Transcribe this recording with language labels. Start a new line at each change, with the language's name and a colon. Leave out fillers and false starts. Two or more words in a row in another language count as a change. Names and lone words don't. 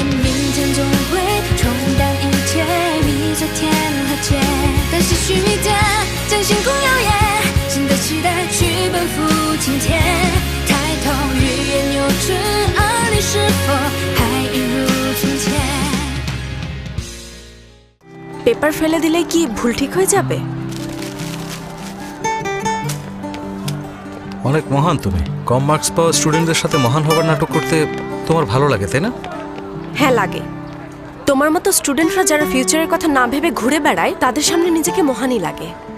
Chinese: 明天总会冲淡一切，迷昨天和解，但些许迷点将星空耀眼，新的期待去奔赴今天，抬头欲言又止，而你是否还一如从前？
Bangla: পেপার ফেলে দিলে কি ভুল ঠিক হয়ে যাবে? অনেক মহান তুমি। কম মার্কস পাওয়া স্টুডেন্টদের সাথে মহান হবার নাটক করতে তোমার ভালো লাগে, তাই না? হ্যাঁ লাগে। তোমার মতো স্টুডেন্টরা যারা ফিউচারের কথা না ভেবে ঘুরে বেড়ায়, তাদের সামনে নিজেকে মহানই লাগে।